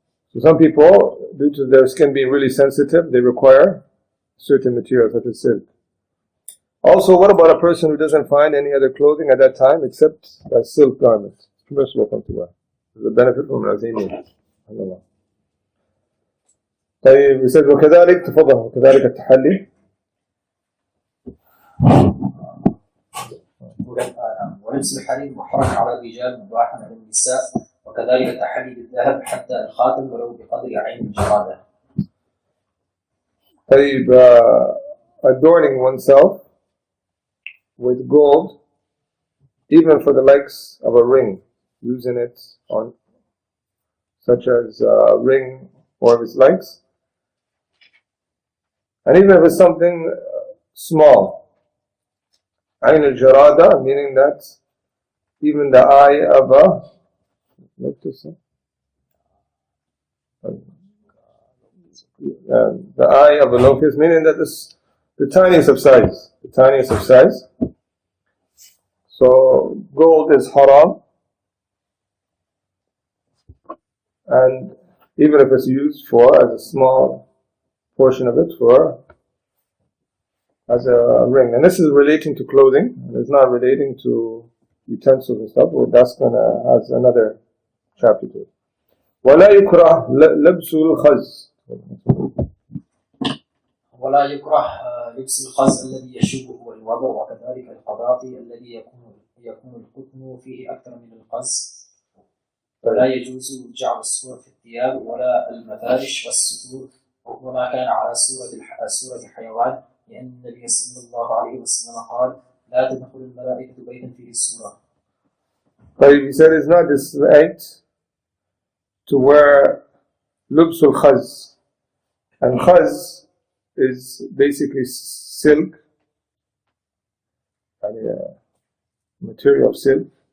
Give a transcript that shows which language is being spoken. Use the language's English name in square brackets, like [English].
[English] So some people, due to their skin being really sensitive, they require certain materials such as silk. Also, what about a person who doesn't find any other clothing at that time except a silk garment? It's permissible for him to wear. There's a benefit from Al-Azimi. [Arabic] طيب يسأل وكذلك تفضل وكذلك التحلي. ولبس الحرير محرم على الرجال مباح على النساء وكذلك التحلي بالذهب حتى الخاتم ولو بقدر عين الجرادة. [English] طيب adorning oneself with gold, even for the likes of a ring, using it on such as a ring or of its likes. And even if it's something small, Ayn al-Jarada, meaning that even the eye of a locust, meaning that the tiniest of size. So gold is haram, and even if it's used as a small portion of it as a ring. And this is relating to clothing, and it's not relating to utensils and stuff, but that's has another chapter to it. [Arabic] وَلَا يُكْرَهْ لَبْسُ الْخَزْ. ولا يكره لبس الخز الذي يشوبه الوضع وكذلك القضاطي الذي يكون القطن فيه أكثر من القز. ولا يجوز جعل الصور في الثياب ولا المفارش والستور وما كان على صورة حيوان لأن النبي صلى الله عليه وسلم قال لا تدخل الملائكة بيتا فيه الصورة. [English] But he said it's not disliked to wear lubsul khaz. And khaz is basically silk, material of silk.